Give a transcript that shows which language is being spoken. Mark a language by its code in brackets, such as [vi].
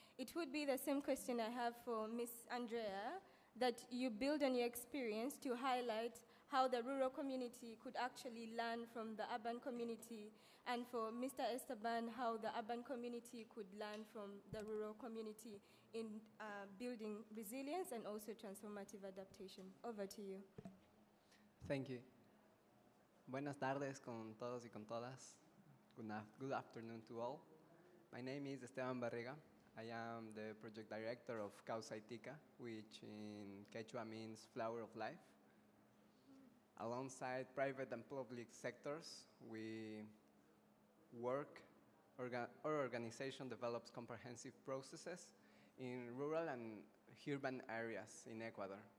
[en] It would be the same question I have for Ms. Andrea, that you build on your experience to highlight how the rural community could actually learn from the urban community, and for Mr. Esteban, how the urban community could learn from the rural community in building resilience and also transformative adaptation. Over to you. Thank you. [es] Buenas tardes con todos y con todas. [en] Good afternoon to all. My name is Esteban Barriga. I am the project director of Calcite, which in Quechua means flower of life. Alongside private and public sectors, we work, our organization develops comprehensive processes in rural and urban areas in Ecuador.